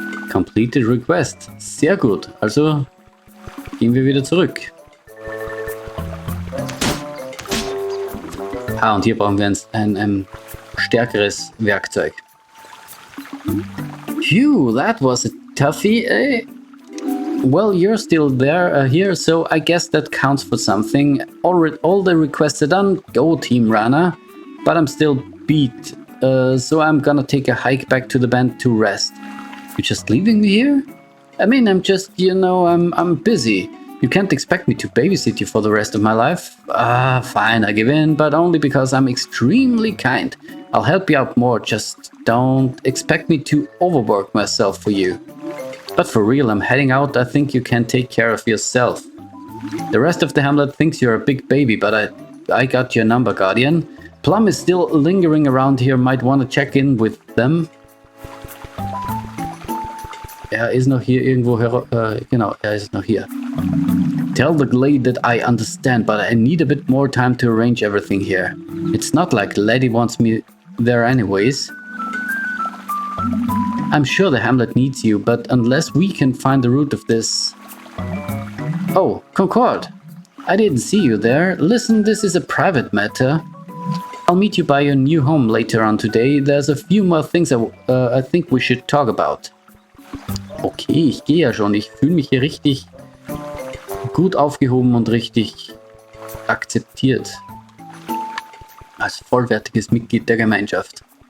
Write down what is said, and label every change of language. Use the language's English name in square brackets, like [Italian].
[English] Completed Request. [German] Sehr gut. Also gehen wir wieder zurück. Ah, und hier brauchen wir ein stärkeres Werkzeug. [English] Phew, that was a toughie, eh? Well, you're still there here, so I guess that counts for something. All the requests are done. Go, Team Rana. But I'm still beat, so I'm gonna take a hike back to the band to rest. You're just leaving me here? I mean, I'm just, you know, I'm busy. You can't expect me to babysit you for the rest of my life. Ah, fine, I give in, but only because I'm extremely kind. I'll help you out more, just don't expect me to overwork myself for you. But for real, I'm heading out. I think you can take care of yourself. The rest of the hamlet thinks you're a big baby, but I got your number, Guardian. Plum is still lingering around here, might want to check in with them. [German] Er ist noch hier irgendwo, genau, er ist noch hier. [English] Tell the Glade that I understand, but I need a bit more time to arrange everything here. It's not like Lady wants me there anyways. I'm sure the hamlet needs you, but unless we can find the root of this... Oh, Concord! I didn't see you there. Listen, this is a private matter. I'll meet you by your new home later on today. There's a few more things I think we should talk about. [German] Okay, ich gehe ja schon. Ich fühle mich hier richtig gut aufgehoben und richtig akzeptiert. Als vollwertiges Mitglied der Gemeinschaft.